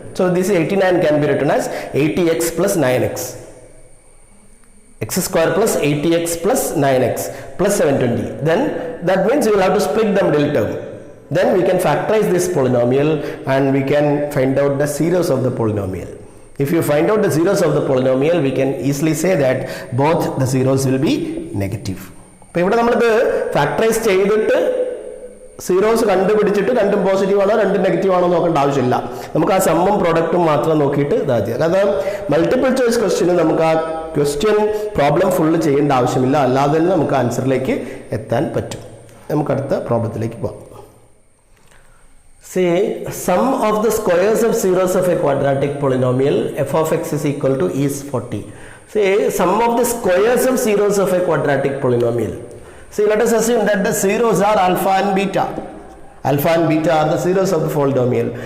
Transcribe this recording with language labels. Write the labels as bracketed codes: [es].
[en] So this 89 can be written as 80x plus 9x. x square plus 80x plus 9x plus 720. Then that means you will have to split the middle term. Then we can factorize this polynomial and we can find out the zeros of the polynomial. If you find out the zeros of the polynomial, we can easily say that both the zeros will be negative. [ml] അപ്പോൾ ഇവിടെ നമ്മളിത് factorise ചെയ്തിട്ട് zeros കണ്ടുപിടിച്ചിട്ട് രണ്ടും positive ആണോ രണ്ടും negative ആണോ നോക്കേണ്ട ആവശ്യമില്ല. നമുക്ക് ആ സമ്മും പ്രോഡക്റ്റും മാത്രം നോക്കിയിട്ട് ഇതാദ്യം. കാരണം മൾട്ടിപ്പിൾ ചോയ്സ് ക്വസ്റ്റ്യന് നമുക്ക് ആ ക്വസ്റ്റ്യൻ പ്രോബ്ലം ഫുള്ള് ചെയ്യേണ്ട ആവശ്യമില്ല, അല്ലാതെ തന്നെ നമുക്ക് ആൻസറിലേക്ക് എത്താൻ പറ്റും. നമുക്ക് അടുത്ത പ്രോബ്ലത്തിലേക്ക് പോകാം. [en] See, sum of the squares of zeros of a quadratic polynomial f of x is equal to is 40. See, sum of the squares of zeros of a quadratic polynomial. See, let us assume that the zeros are alpha and beta. Alpha and beta are the zeros of the polynomial.